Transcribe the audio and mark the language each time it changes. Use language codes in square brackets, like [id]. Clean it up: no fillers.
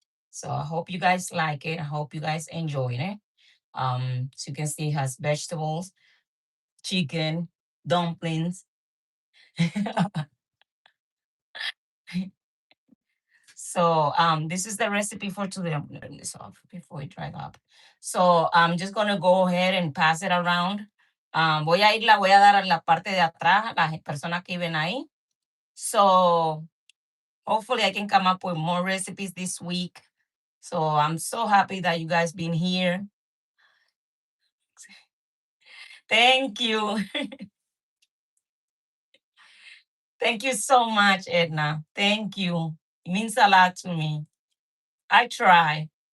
[en] So I hope you guys like it. I hope you guys enjoy it. So you can see it has vegetables, chicken, dumplings. So this is the recipe for today. I'm gonna turn this off before it dries up. So I'm just gonna go ahead and pass it around. [es] Voy a dar a la parte de atrás, las personas que ven ahí. [en] So hopefully I can come up with more recipes this week. So I'm so happy that you guys been here. Thank you. Thank you so much, Edna. Thank you. It means a lot to me. I try.